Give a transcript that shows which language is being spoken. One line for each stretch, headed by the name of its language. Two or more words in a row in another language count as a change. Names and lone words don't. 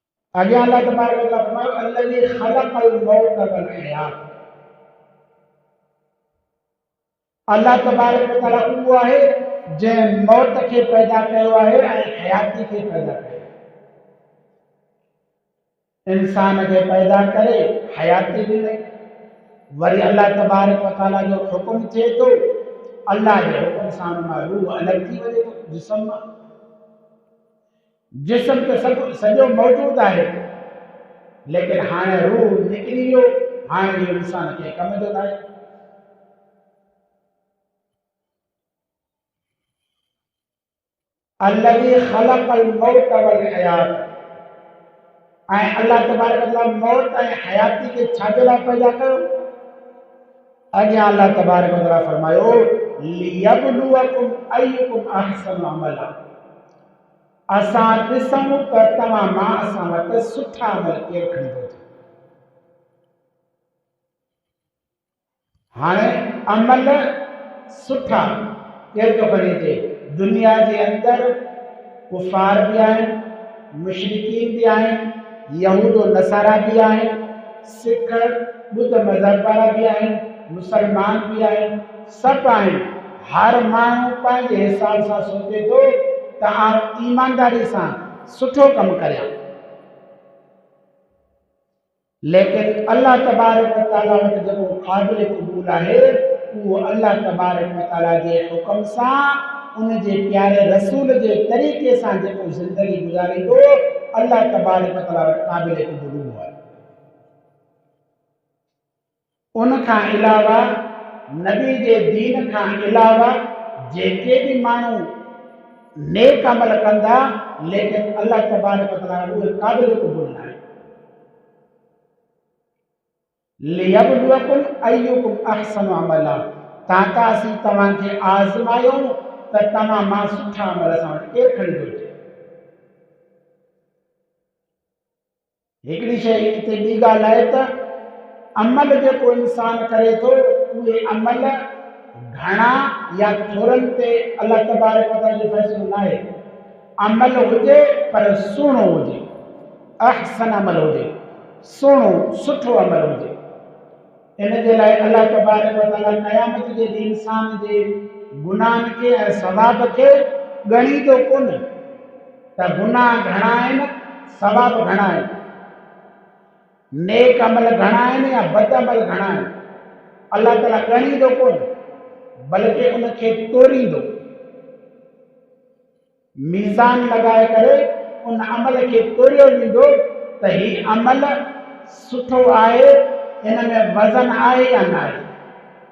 Sindhi: अॻियां
Arabic: الله تبارك وتعالى
Sindhi: फरमायो
Arabic: الذي خلق الموت والحياة. الله تبارك وتعالى
Sindhi: उहो आहे जंहिं मौत खे पैदा कयो आहे ऐं हयाती खे पैदा कयो। इंसान खे पैदा करे हयाती ॾिनई, वरी
Arabic: الله تبارك وتعالى
Sindhi: जो हुकुम थिए थो, अल्लाह जे हुकुम सां मां रूह अलॻि थी वञे थो जिस्म मां। जिस्म त सॼो मौजूदु आहे, लेकिन हाणे रूह निकिरी वियो, हाणे इहो इंसान खे कम जो न आहे।
Arabic: الذي خلق الموت والحياة.
Sindhi: ऐं
Arabic: الله تبارك وتعالى
Sindhi: मौत ऐं हयाती खे छाजे लाइ पैदा कयो? अॻियां
Arabic: الله تبارك وتعالى
Sindhi: फरमायो
Arabic: ليبلوكم أيكم أحسن عملا.
Sindhi: असां ॾिसूं त तव्हां मां असां वटि सुठा अमल केरु खणी थो। हाणे अमल सुठा केरु थो खणी अचे? दुनिया जे अंदरि कुफार बि आहिनि, मुशरिकीन बि आहिनि, यहूद नसारा बि आहिनि, सिख ॿुध मज़हब वारा बि आहिनि, मुसलमान बि आहिनि, सभु आहिनि। हर माण्हू पंहिंजे हिसाब सां सोचे थो त आउं ईमानदारी सां सुठो कमु करियां, लेकिन
Arabic: الله تبارك وتعالى
Sindhi: वटि जेको क़ाबिल क़बूल आहे उहो
Arabic: الله تبارك وتعالى
Sindhi: जे हुकुम सां उन जे प्यारे रसूल जे तरीक़े सां जेको ज़िंदगी गुज़ारींदो,
Arabic: الله تبارك وتعالى
Sindhi: वटि क़ाबिल क़बूल आहे। उन खां अलावा नबी जे दीन खां अलावा जेके बि माण्हू नेक अमल कंदा, लेकिन
Arabic: الله تبارك وتعالى
Sindhi: उहे क़ाबिल क़बूल न आहे।
Arabic: ليبلوكم أيكم أحسن عملا.
Sindhi: ताका असीं तव्हांखे आज़मायूं त तव्हां मां सुठा अमल असां वटि केरु खणी थो अचे। हिकिड़ी शइ हिते ॿी ॻाल्हि आहे त अमल जेको इंसान करे थो, उहे अमल घणा या थोरनि ते
Arabic: الله تبارك وتعالى
Sindhi: जो फ़ैसिलो न आहे। अमल हुजे पर सुहिणो हुजे, अहसन अमल हुजे, सुहिणो सुठो अमल हुजे। इन जे लाइ
Arabic: الله تبارك وتعالى
Sindhi: क़यामत जे ॾींहुं इंसान जे गुनाहनि खे ऐं सवाब खे ॻणींदो कोन त गुनाह घणा आहिनि, सवाब घणा आहिनि, नेक अमल घणा आहिनि या बद अमल घणा आहिनि। अल्लाह ताला ॻणींदो कोन, बल्कि उनखे तोरींदो, मीज़ान लॻाए करे उन अमल खे तोरियो वेंदो त हीउ अमल सुठो आहे, हिन में वज़न आहे या न आहे।